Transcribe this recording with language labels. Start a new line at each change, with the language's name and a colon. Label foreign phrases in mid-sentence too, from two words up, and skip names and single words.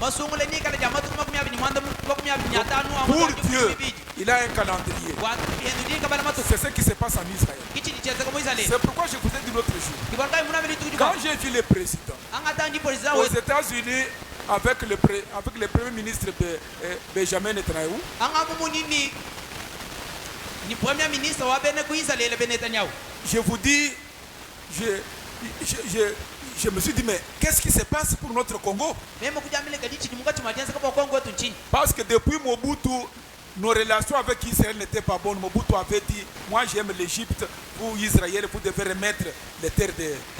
French: Pour Dieu, il a un calendrier. C'est ce qui se passe en Israël. C'est pourquoi je vous ai dit l'autre jour. Quand j'ai vu le président aux États-Unis avec le premier ministre Benjamin Netanyahu,
Luba-Lulua: ni
French: premier ministre
Luba-Lulua: wa bene ku Israel be Netanyahu.
French: Je vous dis, je me suis dit, mais qu'est-ce qui se passe pour notre Congo? Parce que depuis Mobutu, nos relations avec Israël n'étaient pas bonnes. Mobutu avait dit, moi j'aime l'Égypte, pour Israël, vous devez remettre les terres de...